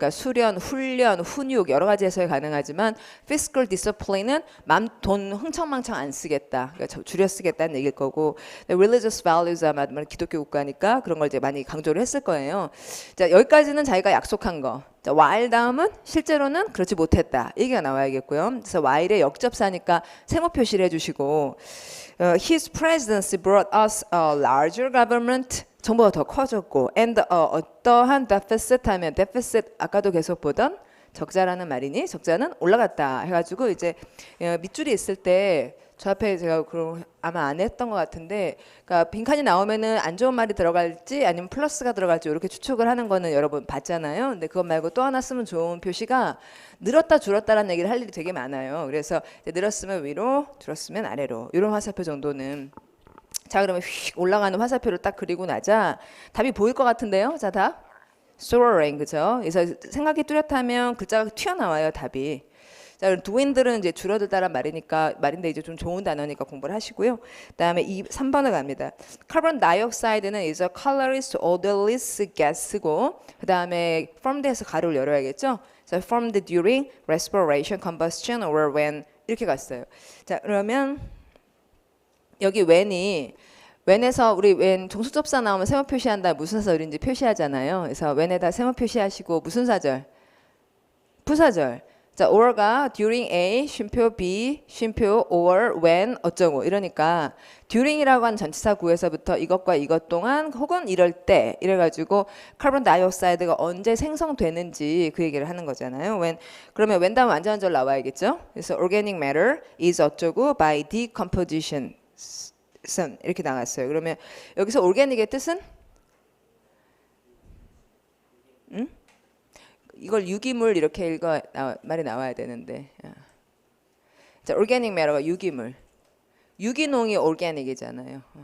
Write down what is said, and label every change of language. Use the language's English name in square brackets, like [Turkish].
[Korean] 그러니까 수련, 훈련, 훈육 여러 가지 해석이 가능하지만 fiscal discipline은 돈 흥청망청 안 쓰겠다. 그러니까 줄여 쓰겠다는 얘기일 거고 religious values 아마 기독교 국가니까 그런 걸 이제 많이 강조를 했을 거예요. 자, 여기까지는 자기가 약속한 거. 자, while 다음은 실제로는 그렇지 못했다. 얘기가 나와야겠고요. 그래서 while의 역접사니까 세모 표시를 해주시고 [English] His presidency brought us a larger government. [Korean] 정부가 더 커졌고 and 어떠한 deficit 하면 deficit 아까도 계속 보던 적자라는 말이니 적자는 올라갔다 해가지고 이제 밑줄이 있을 때 저 앞에 제가 그럼 아마 안 했던 것 같은데 그러니까 빈칸이 나오면은 안 좋은 말이 들어갈지 아니면 플러스가 들어갈지 이렇게 추측을 하는 거는 여러분 봤잖아요. 근데 그것 말고 또 하나 쓰면 좋은 표시가 늘었다 줄었다라는 얘기를 할 일이 되게 많아요. 그래서 늘었으면 위로 줄었으면 아래로 이런 화살표 정도는 자 그러면 휙 올라가는 화살표를 딱 그리고 나자 답이 보일 것 같은데요. 자 답 soaring 그죠? 그래서 생각이 뚜렷하면 글자가 튀어나와요 답이. 자, dwindle은 이제 줄어들다란 말인데 이제 좀 좋은 단어니까 공부를 하시고요. 그다음에 3번을 갑니다. [English] Carbon dioxide는 is a colorless, odorless gas고 [Korean] 그다음에 formed에서 가로를 열어야겠죠. [English] So formed during respiration, combustion, or when [Korean] 이렇게 갔어요. 자, 그러면 여기 when에서 우리 when 종수접사 나오면 세모 표시한다 무슨 사절인지 표시하잖아요. 그래서 when에다 세모 표시하시고 무슨 사절? 부사절. 자, or가 during A, 쉼표 B, 쉼표 or when 어쩌고 이러니까 during이라고 하는 전치사 구에서부터 이것과 이것 동안 혹은 이럴 때 이래가지고 카본 다이옥사이드가 언제 생성되는지 그 얘기를 하는 거잖아요. 그러면 when 다음 완전절 나와야겠죠. [English] 그래서 organic matter is 어쩌고 by decomposition [Korean] 이렇게 나갔어요. 그러면 여기서 organic의 뜻은? 응? 이걸 유기물 이렇게 말이 나와야 되는데 자, organic matter가 유기물 유기농이 organic이잖아요.